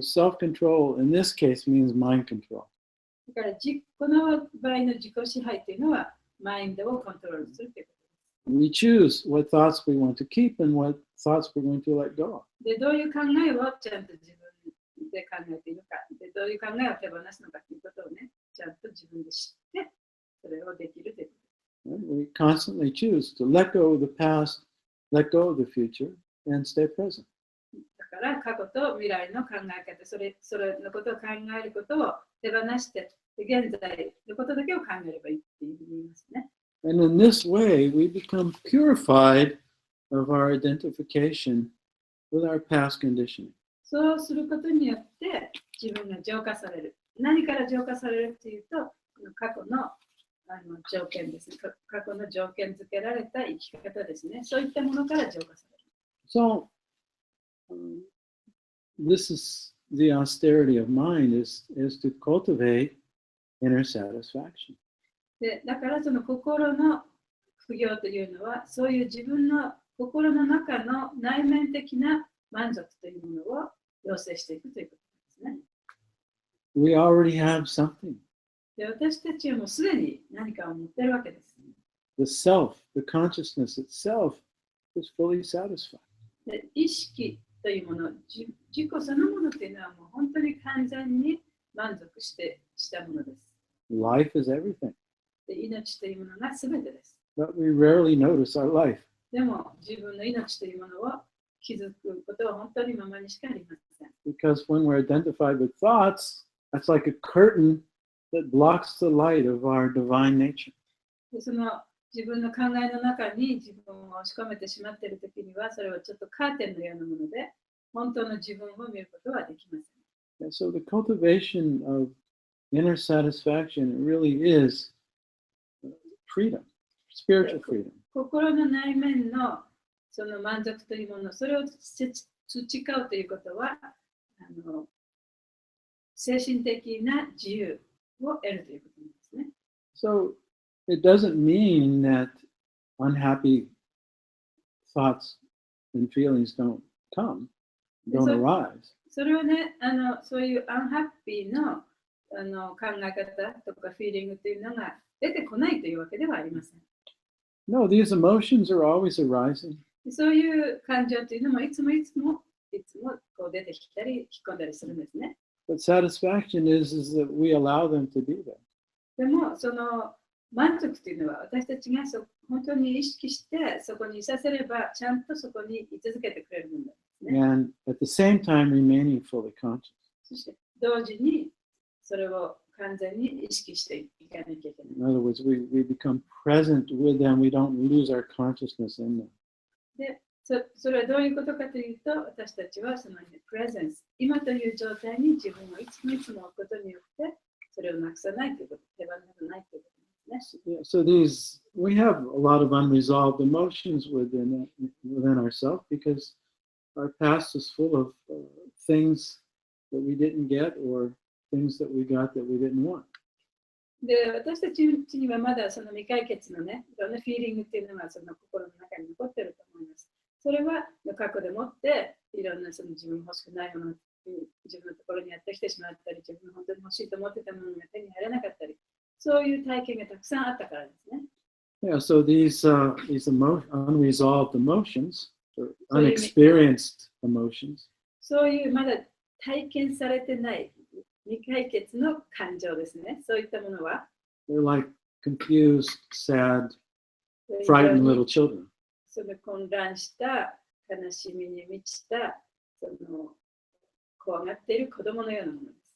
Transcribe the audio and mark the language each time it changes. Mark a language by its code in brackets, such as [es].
[en] So self-control in this case means mind control. [ja] だからこの場合の自己支配というのは、マインドをコントロールするということです。 [en] We choose what thoughts we want to keep and what thoughts we're going to let go. [ja] で、どういう考えをちゃんと自分で考えているか、でどういう考えを手放すのかということをね、ちゃんと自分で知って、それをできるということです。 [en] We constantly choose to let go of the past, let go of the future, and stay present. [ja] だから過去と未来の考え方、それのことを考えることを手放して、現在のことだけを考えればいいっていうふうに言いますね。 [en] And in this way, we become purified of our identification with our past conditioning. [ja] そうすることによって自分が浄化される。何から浄化されるというと、過去の条件ですね。過去の条件付けられた生き方ですね。そういったものから浄化される。 [en] So, this is the austerity of mind is to cultivate inner satisfaction. [ja] で、だからその心の苦行というのは、そういう自分の心の中の内面的な満足というものを要請していくということですね。 [en] We already have something. [ja] で、私たちはもうすでに何かを持っているわけです。 [en] The self, the consciousness itself is fully satisfied. [ja] で、意識というもの、自己そのものというのはもう本当に完全に満足したものです。 [en] Life is everything. [ja] で、命というものが全てです。 [en] But we rarely notice our life. [ja] でも、自分の命というものを気づくことは本当にままにしかありません。 [en] Because when we're identified with thoughts, that's like a curtain that blocks the light of our divine nature. [ja] で、その自分の考えの中に自分を押し込めてしまっているときには、それはちょっとカーテンのようなもので、本当の自分を見ることはできません。 [en] And so the cultivation of inner satisfaction really is freedom. spiritual freedom. [ja] 心の内面のその満足というもの、それを培うということは、精神的な自由を得るということなんですね。 [en] So it doesn't mean that unhappy thoughts and feelings don't come, don't arise. [ja] それはね、そういうアンハッピーの考え方とかフィーリングというのが出てこないというわけではありません。 [en] No, these emotions are always arising. [ja] そういう感情というのもいつもこう出てきたり引っ込んだりするんですね。 [en] But satisfaction is that we allow them to be there. [ja] でも、その満足というのは私たちが本当に意識してそこにいさせればちゃんとそこに居続けてくれるものですね。 [en] And at the same time remaining fully conscious. [ja] そして同時にそれを完全に意識していかなきゃいけない。 [en] In other words, we become present with them. We don't lose our consciousness in them. [ja] で、それはどういうことかというと、私たちはそのプレゼンス、今という状態に自分をいつも置くことによって、それをなくさないということ、手放さないということですね。 [en] Yeah, so we have a lot of unresolved emotions within ourselves because our past is full of things that we didn't get or things that we got that we didn't want. [ja] で、私たちにはまだその未解決のね、いろんなフィーリングっていうのがその心の中に残ってると思います。それは過去でもっていろんなその自分欲しくないもの、自分のところにやってきてしまったり、自分の本当に欲しいと思ってたものが手に入らなかったり、そういう体験がたくさんあったからですね。 [en] Yeah, so these unresolved emotions, or unexperienced emotions, [ja] そういうまだ体験されてない未解決の感情ですね。そういったものは [en] they're like confused, sad, frightened little children. [ja] その混乱した悲しみに満ちたその怖がっている子供のようなものです。